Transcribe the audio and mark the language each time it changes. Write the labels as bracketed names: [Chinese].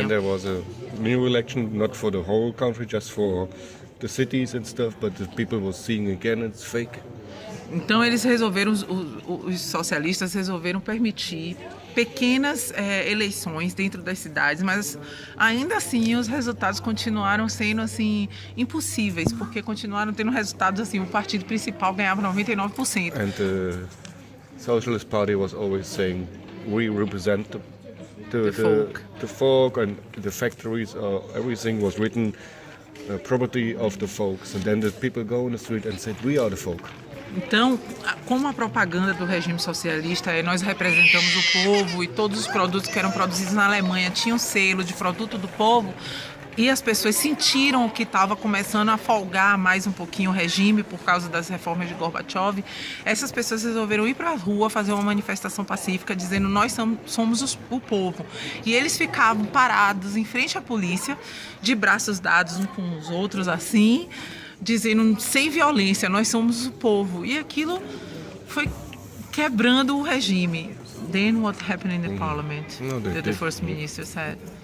[English] And then there was a new election, not for the whole country, just for the cities and stuff, but the people were seeing again it's fake. [Portuguese] Então eles resolveram, os socialistas resolveram permitir pequenas eleições dentro das cidades, mas ainda assim os resultados continuaram sendo assim impossíveis, porque continuaram tendo resultados assim, o partido principal ganhava 99%. [English] And the Socialist Party was always saying, we represent the folk and the factories, everything was written property of the folks. And then the people go on the street and said, we are the folk. [Portuguese] Então, como a propaganda do regime socialista é nós representamos o povo e todos os produtos que eram produzidos na Alemanha tinham selo de produto do povo, e as pessoas sentiram que estava começando a folgar mais um pouquinho o regime por causa das reformas de Gorbachev, essas pessoas resolveram ir para a rua fazer uma manifestação pacífica dizendo nós somos o povo. E eles ficavam parados em frente à polícia, de braços dados uns com os outros assim, dizendo sem violência, nós somos o povo. E aquilo foi quebrando o regime. [English] Then what happened in the parliament? No, The first minister said.